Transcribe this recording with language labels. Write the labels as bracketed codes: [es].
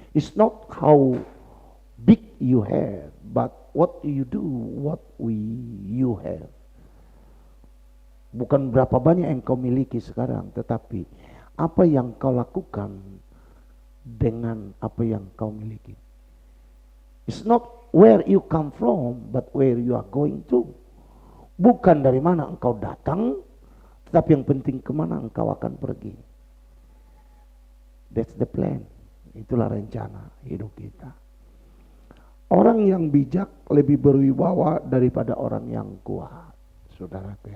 [en] It's not how big you have, but what you do, what you have. [id] Bukan berapa banyak yang kau miliki sekarang, tetapi apa yang kau lakukan dengan apa yang kau miliki. [en] It's not where you come from, but where you are going to. [id] Bukan dari mana engkau datang, tetapi yang penting kemana engkau akan pergi. [en] That's the plan. [id] Itulah rencana hidup kita. Orang yang bijak lebih berwibawa daripada orang yang kuat, saudara.